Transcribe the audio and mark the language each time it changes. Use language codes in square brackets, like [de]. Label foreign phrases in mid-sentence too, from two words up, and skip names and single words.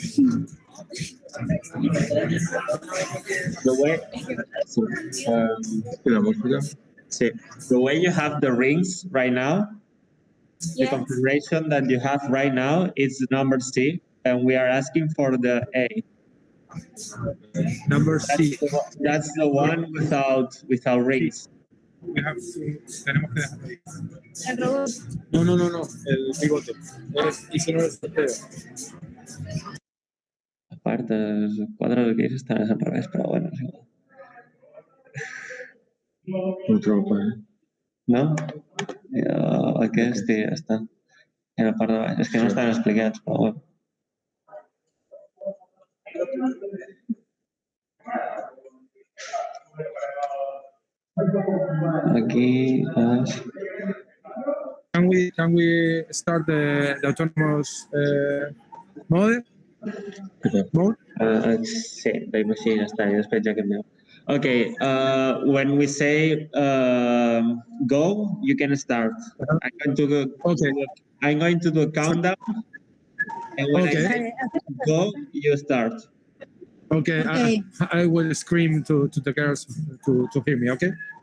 [en] The way you have the rings right now, the configuration that you have right now is the number C, and we are asking for the A. Number C. That's the one without rings. [es] Tenemos que dejarlo. No. El bigote. Hice el sorteo. Aparte, [ca] els quadres aquí estan al revés, però bueno, és igual. No trobo, No? Aquest i ja està. I la part de baix. És que no estan explicats, però bueno. Aquí és... [en] Can we start the autonomous mode? [ca] Sí, la Emisión ja està, i després ja canviem. [en] Okay, when we say go, you can start. I'm going to do a countdown, and when I say go, you start. Okay. I will scream to the girls to hear me, okay?